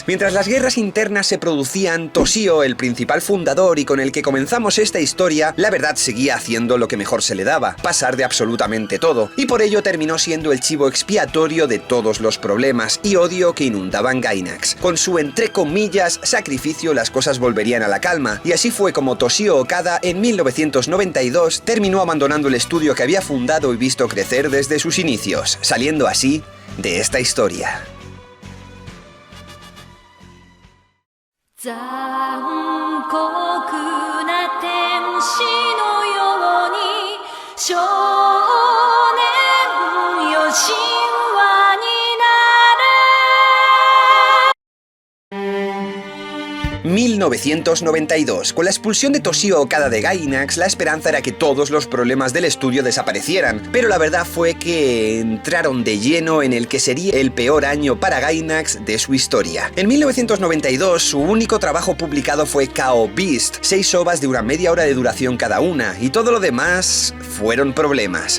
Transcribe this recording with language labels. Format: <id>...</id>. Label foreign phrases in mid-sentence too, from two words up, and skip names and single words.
<es>Mientras las guerras internas se producían, Toshio, el principal fundador y con el que comenzamos esta historia, la verdad seguía haciendo lo que mejor se le daba, pasar de absolutamente todo, y por ello terminó siendo el chivo expiatorio de todos los problemas y odio que inundaban Gainax. Con su entre comillas sacrificio las cosas volverían a la calma, y así fue como Toshio Okada en 1992 terminó abandonando el estudio que había fundado y visto crecer desde sus inicios, saliendo así de esta historia.</es> <ja>残酷な天使のように少年よ神話になる</ja> <es>1992. Con la expulsión de Toshio Okada de Gainax, la esperanza era que todos los problemas del estudio desaparecieran, pero la verdad fue que entraron de lleno en el que sería el peor año para Gainax de su historia. En 1992, su único trabajo publicado fue KO Beast, 6 ovas de una media hora de duración cada una, y todo lo demás fueron problemas.</es>